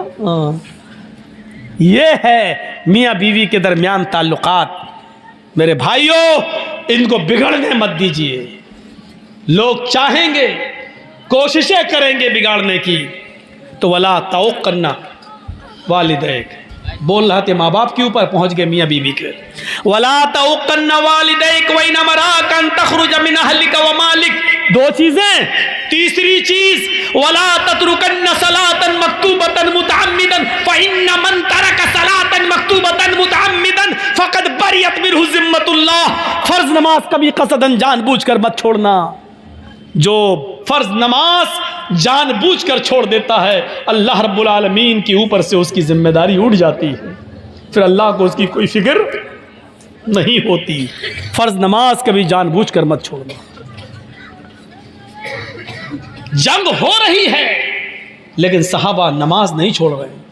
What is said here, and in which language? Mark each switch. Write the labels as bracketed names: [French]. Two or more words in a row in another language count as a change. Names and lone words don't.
[Hindi] हाँ, ये है मियाँ बीवी के दरमियान ताल्लुकात। मेरे भाइयों, इनको बिगड़ने मत दीजिए। लोग चाहेंगे, कोशिशें करेंगे बिगाड़ने की, तो [Arabic] ولا تعقن والديك, [Hindi] बोल रहे थे माँ बाप के ऊपर, पहुंच गए मियाँ बीवी के। [Arabic] ولا تعقن والديك وإن أمراك أن تخرج من أهلك ومالك, 2 चीजें। [Hindi] तीसरी चीज, [Arabic] ولا تتركن صلاة مكتوبة متعمدا فإن من ترك صلاة مكتوبة متعمدا فقد برئت منه ذمة الله. [Hindi] फर्ज नमाज कभी कसदन जानबूझकर मत छोड़ना। जो फर्ज नमाज जानबूझकर छोड़ देता है, अल्लाह [Arabic] رب العالمين [Hindi] के ऊपर से उसकी जिम्मेदारी उठ जाती है, फिर अल्लाह को उसकी कोई फिक्र नहीं होती। फर्ज नमाज कभी जानबूझकर मत छोड़ना। जंग हो रही है लेकिन सहाबा नमाज नहीं छोड़ रहे।